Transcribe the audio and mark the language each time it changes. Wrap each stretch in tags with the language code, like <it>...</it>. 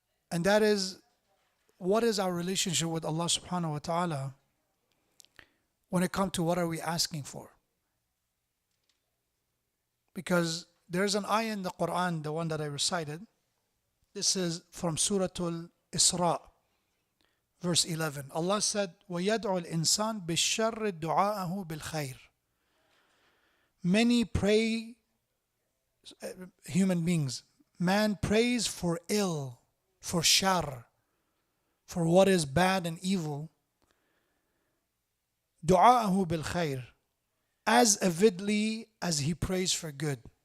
<en>And that is, what is our relationship with Allah subhanahu wa ta'ala when it comes to what are we asking for? Because there's an ayah in the Quran, the one that I recited. This is from Surah Al-Isra, verse 11.</en> <ar>Allah said, وَيَدْعُ الْإِنسَانِ بِالشَّرِّ دُعَاءَهُ بِالْخَيْرِ.</ar> <en>Many pray, human beings, man prays for ill, for shar, for what is bad and evil.</en> <ar>دعاءه بالخير,</ar> <en>as avidly as he prays for good.</en>